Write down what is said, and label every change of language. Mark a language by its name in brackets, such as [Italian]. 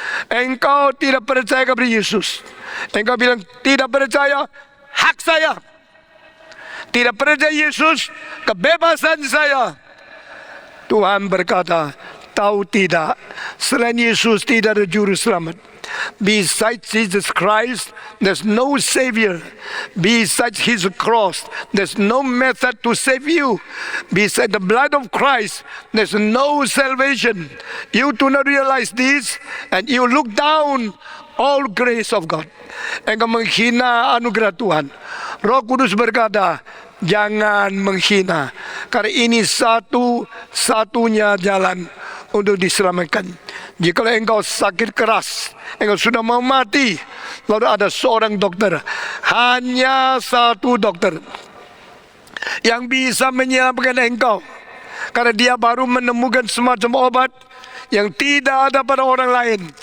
[Indonesian] Engkau tidak percaya kepada Yesus. Engkau bilang tidak percaya, hak saya. Tidak percaya Yesus, kebebasan saya. Tuhan berkata, tahu tidak, selain Yesus tidak ada juru selamat. [English] Besides Jesus Christ, there's no Savior. Besides His cross, there's no method to save you. Besides the blood of Christ, there's no salvation. You do not realize this, and you look down all grace of God. [Indonesian] Engkau menghina anugerah Tuhan. Roh Kudus berkata, jangan menghina, karena ini satu-satunya jalan untuk diselamatkan. Jika engkau sakit keras, engkau sudah mau mati, lalu ada seorang dokter, hanya satu dokter yang bisa menyelamatkan engkau, karena dia baru menemukan semacam obat yang tidak ada pada orang lain.